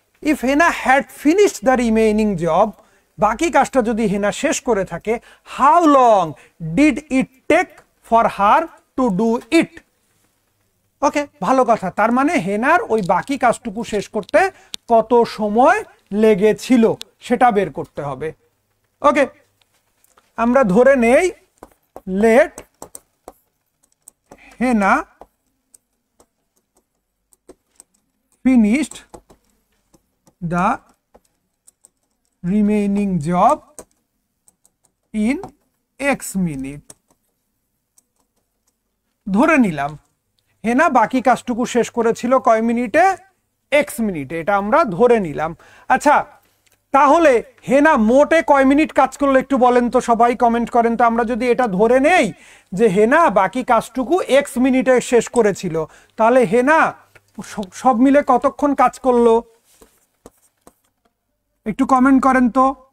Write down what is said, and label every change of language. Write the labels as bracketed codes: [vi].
[en] if Hena had finished the remaining job, [bn] বাকি কাজটা যদি হেনা শেষ করে থাকে, [en] How long did it take for her to do it. [bn] ওকে, ভালো কথা। তার মানে হেনার ওই বাকি কাজটুকু শেষ করতে কত সময় লেগেছিল সেটা বের করতে হবে। ওকে, আমরা ধরে নেই [en] Let Hena finished the remaining job in x minute. [bn] ধরে নিলাম হেনা বাকি কাজটুকু শেষ করেছিল কয় মিনিটে, x মিনিটে, এটা আমরা ধরে নিলাম। আচ্ছা, তাহলে হেনা মোটে কয় মিনিট কাজ করলো একটু বলেন তো, সবাই কমেন্ট করেন তো। আমরা যদি এটা ধরে নেই যে হেনা বাকি কাজটুকু x মিনিটে শেষ করেছিল, তাহলে হেনা সব মিলে কতক্ষণ কাজ করলো একটু কমেন্ট করেন তো।